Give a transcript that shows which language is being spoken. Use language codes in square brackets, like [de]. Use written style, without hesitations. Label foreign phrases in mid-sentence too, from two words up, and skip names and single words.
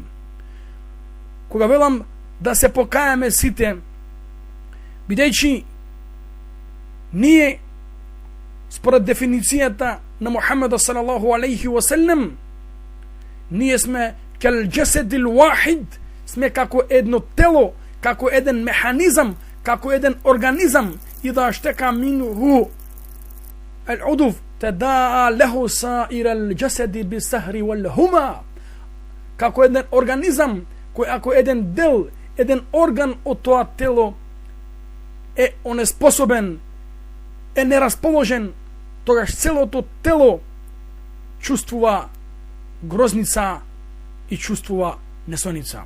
[mk] Кога велам да се покајаме сите, бидејќи ние според дефиницијата на Мухаммеда [ar] صلى الله عليه وسلم, [mk] ние сме [ar] كالجسد الواحد, [mk] сме како едно тело, како еден механизам, како еден организам. [ar] إذا اشتكى منه العضو تداعى له سائر الجسد بالسهر والهما. [mk] Како еден организам, кој ако еден дел, еден орган од тоа тело е онеспособен, е нерасположен, тогаш целото тело чувствува грозница и чувствува несоница.